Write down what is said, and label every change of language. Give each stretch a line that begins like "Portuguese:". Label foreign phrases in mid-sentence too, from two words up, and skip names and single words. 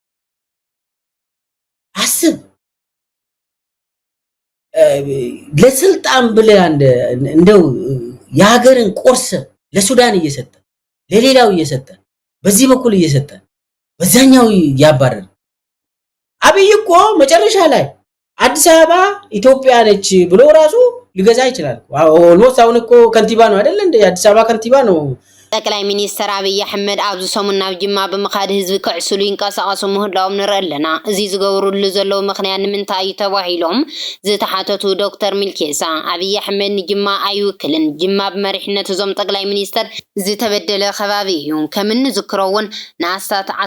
Amharic: አስብ ለስልጣን ብለህ እንደው የሀገርን ቆርሰ ለሱዳን እየሰጠ ለሌላው እየሰጠ በዚህ በኩል እየሰጠ በዛኛው ያባረር አብይ እኮ መጨረሻ ላይ አዲስ አበባ ኢትዮጵያ ነች ብሎ ራሱ ሊገዛ ይችላል ኦልሞስት አሁን እኮ ከንቲባ ነው አይደል እንደ አዲስ አበባ ከንቲባ ነው
Tigrinya: ጠቅላይ ሚኒስተር አብይ አሕመድ ኣብዚ ሰሙን ናብ ጅማ ብምኻድ ህዝቢ ክዕስሉ ይንቀሳቐሱ ምህላዎም ንርኢ ኣለና እዚ ዝገብሩሉ ዘለው ምኽንያት ንምንታይ እዩ ተባሂሎም ዝተሓተቱ ዶክተር ሚልኬሳ አብይ አሕመድ ንጅማ ኣይውክልን ጅማ ብመሪሕነት እዞም ጠቅላይ ሚኒስተር ዝተበደለ ከባቢ እዩ ከም ንዝክሮውን ናስታት